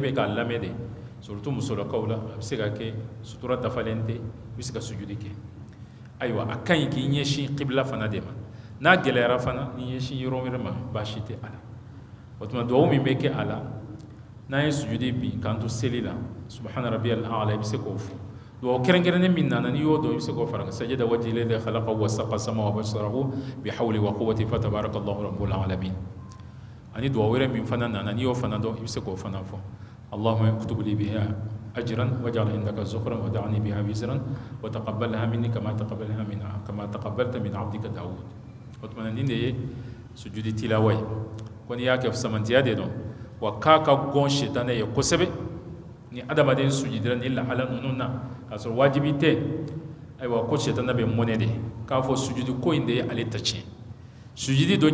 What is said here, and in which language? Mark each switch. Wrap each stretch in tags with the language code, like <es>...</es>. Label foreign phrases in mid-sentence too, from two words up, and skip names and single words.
<bm>bɛ k'a lamɛn de surtout musolakaw la a bɛ se ka kɛ sutura dafalen tɛ i bɛ se ka sujudi kɛ ayiwa a ka ɲi k'i ɲɛsin qibla fana de ma n'a gɛlɛyara fana n'i ɲɛsin yɔrɔ wɛrɛ ma baasi tɛ a la o tuma duwawu min bɛ kɛ a la n'an ye sujudi bin k'an to seli la</bm> <ar>سبحان ربي الأعلى</ar> <bm>i bɛ se k'o fɔ duwawu kɛrɛnkɛrɛnnen min nana n'i y'o dɔn i bɛ se k'o fara kan</bm> <ar>سجد وجهي الذي خلق وشق سمعه وبصره بحوله وقوته فتبارك الله رب العالمين</ar> <bm>ani duwa wɛrɛ min fana nana n'i y'o fana dɔn i bɛ se k'o fana fɔ</bm> <ar>اللهم اكتب لي بها أجرا واجعل عندك ذخرا وضع عني بها وزرا وتقبلها مني كما تقبلت من عبدك داود</ar> <bm>o tuma nin de ye sujudi tilawa ye ko n'i y'a kɛ samantiya de dɔn wa k'a ka gɔn sitana ye kosɛbɛ ni adamaden sujudira ni lahala ninnu na k'a sɔrɔ wajibi tɛ ayiwa ko sitana bɛ mɔnɛ de k'a fɔ sujudi ko in de ye ale ta tiɲɛ sujudi dɔ</bm>